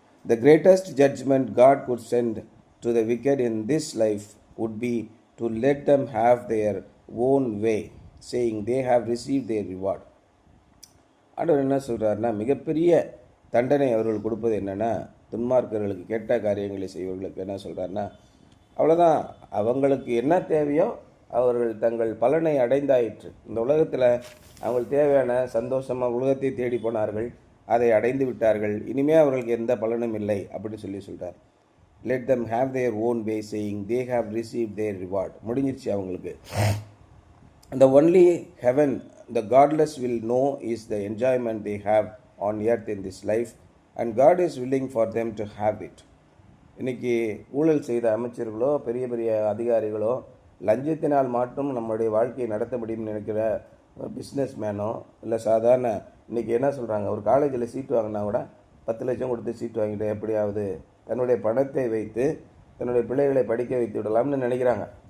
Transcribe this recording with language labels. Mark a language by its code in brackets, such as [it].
[en] The greatest judgment God could send to the wicked in this life would be to let them have their own way, saying they have received their reward. [ta] ஆண்டவர் என்ன சொல்கிறாருன்னா, மிகப்பெரிய தண்டனை அவர்கள் கொடுப்பது என்னென்னா, துன்மார்க்கர்களுக்கு கெட்ட காரியங்களை செய்வர்களுக்கு என்ன சொல்கிறாருன்னா, அவ்வளோதான், அவங்களுக்கு என்ன தேவையோ அவர்கள் தங்கள் பலனை அடைந்தாயிற்று. இந்த உலகத்தில் அவங்களுக்கு தேவையான சந்தோஷமாக உலகத்தை தேடி போனார்கள், அதை அடைந்து விட்டார்கள், இனிமேல் அவர்களுக்கு எந்த பலனும் இல்லை அப்படின்னு சொல்கிறார். [en] Let them have their own way, saying they have receive their reward. [ta] முடிஞ்சிருச்சு அவங்களுக்கு. [en] The only heaven the godless will know is the enjoyment they have on earth in this life, and God is willing for them to have it. [ta] இன்றைக்கி ஊழல் செய்த அமைச்சர்களோ பெரிய பெரிய அதிகாரிகளோ லஞ்சத்தினால் மட்டும் நம்மளுடைய வாழ்க்கையை நடத்த முடியும்னு நினைக்கிற பிஸ்னஸ் மேனோ இல்லை சாதாரண இன்றைக்கி என்ன சொல்கிறாங்க, ஒரு காலேஜில் சீட்டு வாங்கினா கூட 10 லட்சம் கொடுத்து சீட்டு வாங்கிட்டு எப்படியாவது தன்னுடைய பணத்தை வைத்து தன்னுடைய பிள்ளைகளை படிக்க வைத்து விடலாம்னு நினைக்கிறாங்க.